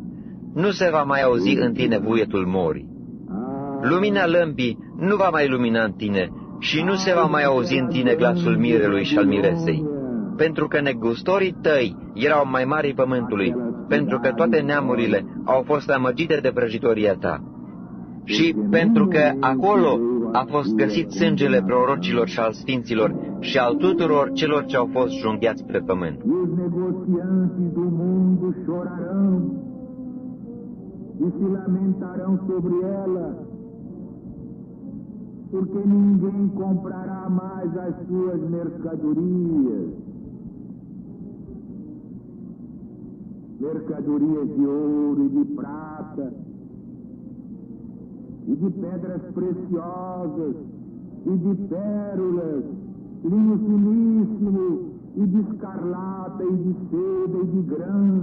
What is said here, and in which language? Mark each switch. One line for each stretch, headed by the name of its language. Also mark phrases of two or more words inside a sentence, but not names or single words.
Romanian: Nu se va mai auzi în tine vuietul morii. Lumina lămpii nu va mai lumina în tine și nu se va mai auzi în tine glasul mirelui și al miresei, pentru că negustorii tăi erau mai mari pământului, pentru că toate neamurile au fost amăgite de vrăjitoria ta. Și pentru că acolo a fost găsit sângele prorocilor și al sfinților și al tuturor celor ce au fost junghiați pe pământ.
Portuguese: E se lamentarão sobre ela, porque ninguém comprará mais as suas mercadorias. Mercadorias de ouro e de prata, e de pedras preciosas, e de pérolas, linho finíssimo, e de escarlata, e de seda, e de grã,